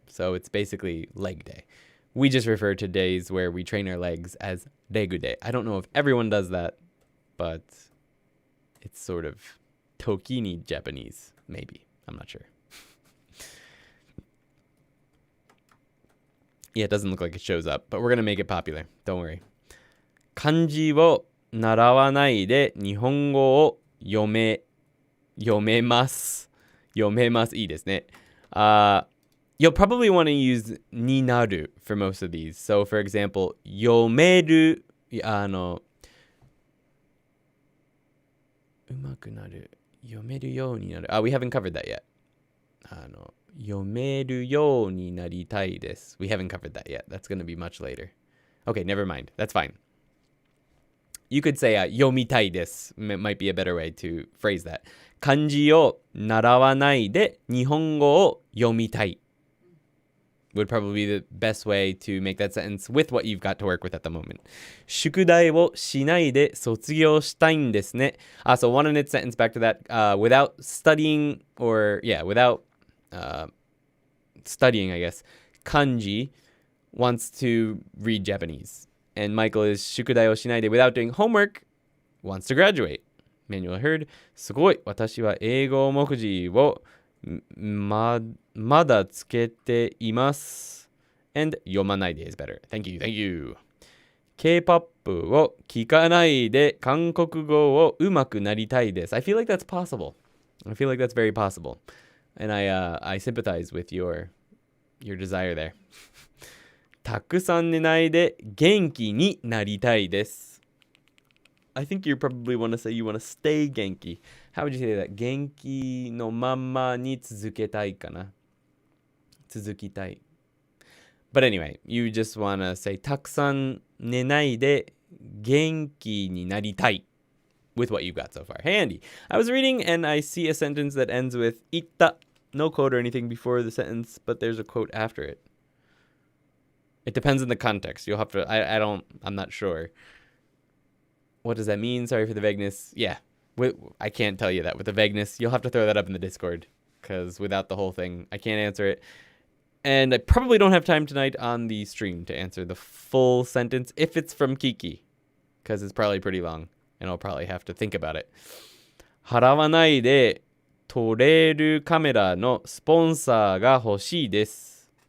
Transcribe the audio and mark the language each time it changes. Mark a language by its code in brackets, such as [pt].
[en] So it's basically leg day. We just refer to days where we train our legs as regu day. I don't know if everyone does that, but it's sort of Tokini Japanese, maybe. I'm not sure. Yeah, it doesn't look like it shows up, but we're going to make it popular. Don't worry. [ja] 漢字を習わないで日本語を読めます。いいですね。 [en] You'll probably want to use になる for most of these. So, for example, [ja] 読める、うまくなる、読めるようになる。 [en] We haven't covered that yet. [ja] 読めるようになりたいです。 [en] We haven't covered that yet. That's going to be much later. Okay, never mind. That's fine. You could say [ja] 読みたいです [en] might be a better way to phrase that. [ja] 漢字を習わないで日本語を読みたい would probably be the best way to make that sentence with what you've got to work with at the moment. 宿題をしないで卒業したいんですね. [en] So one minute sentence back to that. Without studying or, without studying, I guess, kanji wants to read Japanese. And Michael is [ja] 宿題をしないで [en] without doing homework wants to graduate. Manuel heard. [ja] すごい。私は英語目次をまだつけています。 [en] And [ja] 読まないで [en] is better. Thank you. [ja] K-pop を聞かないで韓国語を上手くなりたいです。 [en] I feel like that's possible. I feel like that's very possible. And I sympathize with your desire there. [ja] たくさん寝ないで元気になりたいです。 [en] I think you probably want to say you want to stay Genki. How would you say that? [ja] Genki no mama ni tsuzuketai kana? Tsuzukitai. [en] But anyway, you just want to say [ja] たくさん寝ないで元気になりたい [en] with what you've got so far. Hey, Andy. I was reading and I see a sentence that ends with 言った. No quote or anything before the sentence, but there's a quote after it. It depends on the context. You'll have to, I'm not sure. What does that mean? Sorry for the vagueness. Yeah, I can't tell you that with the vagueness. You'll have to throw that up in the Discord because without the whole thing, I can't answer it. And I probably don't have time tonight on the stream to answer the full sentence if it's from Kiki because it's probably pretty long and I'll probably have to think about it. [ja] 払わないで撮れるカメラのスポンサーが欲しいです。